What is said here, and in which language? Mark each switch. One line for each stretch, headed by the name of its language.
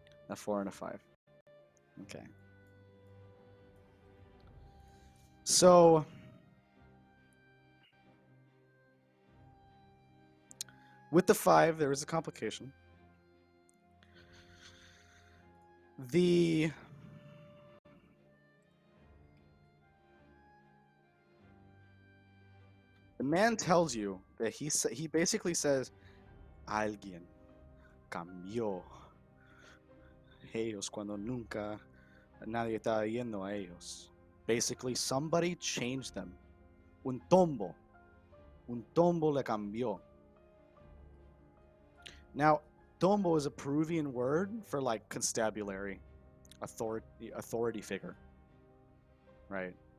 English: A 4 and a 5. Okay. So with the 5, there is a complication. The man tells you that he basically says,
Spanish: alguien cambió ellos cuando nunca nadie estaba yendo a ellos.
English: Basically, somebody changed them.
Spanish: Un tombo le cambió.
English: Now, tombo is a Peruvian word for like constabulary, authority figure, right?